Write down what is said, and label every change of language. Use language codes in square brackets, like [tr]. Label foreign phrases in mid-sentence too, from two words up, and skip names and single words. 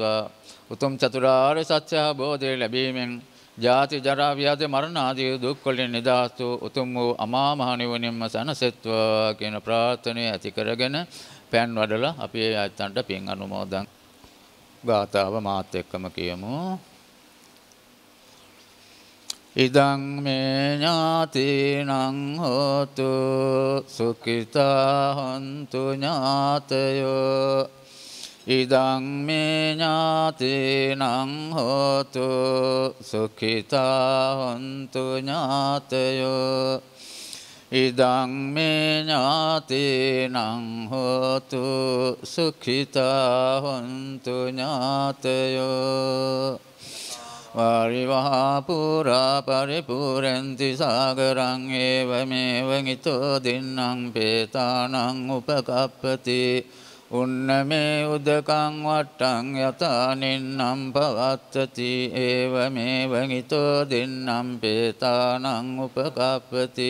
[si] උතුම් චතුරාර්ය සත්‍ය අවබෝධය ලැබීමෙන් ජාති ජරා ව්‍යාධි මරණ ආදී දුක් වලින් නිදහස් වූ උතුම් වූ අමා මහ නිවනින්ම සැනසෙත්වා කියන ප්‍රාර්ථනාව ඇති කරගෙන පෑන් වඩලා අපි ඒ අයත්තන්ට පින් අනුමෝදන්. ගාථාව මාත් එක්කම කියමු. [pi] ඉදං මේ ඥාතිනං හෝතු සුඛිතා හොන්තු ඥාතයෝ. ඉදං මේ ඥාතිනං හෝතු සුඛිතා හොන්තු ඥාතයෝ. ඉදං මේ ඥාතිනං හෝතු සුඛිතා හොන්තු ඥාතයෝ. වාරිවහා පුරා පරිපූර්ණන්ති සාගරං ඒවමේව හිතෝ දින්නම් පේතානං උපකප්පති. උන්නමේ උදකං වට්ටං යතානින්නම් පවත්තති. ඒවමේව හිතෝ දින්නම් පේතානං උපකප්පති.